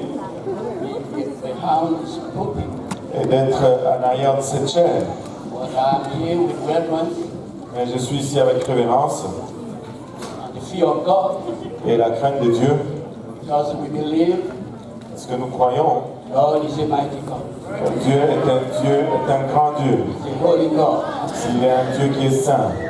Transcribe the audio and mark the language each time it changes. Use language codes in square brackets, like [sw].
[en] to be behind this pulpit. [fr] et d'être en arrière de cette chaîne. [en] But I'm here with reverence [fr] Mais je suis ici avec révérence [en] and the fear of God [fr] et la crainte de Dieu, [en] because we believe [fr] parce que nous croyons [en] God is a mighty God. [fr] que Dieu est un grand Dieu. [en] He's a holy God. [fr] Il est un Dieu qui est saint.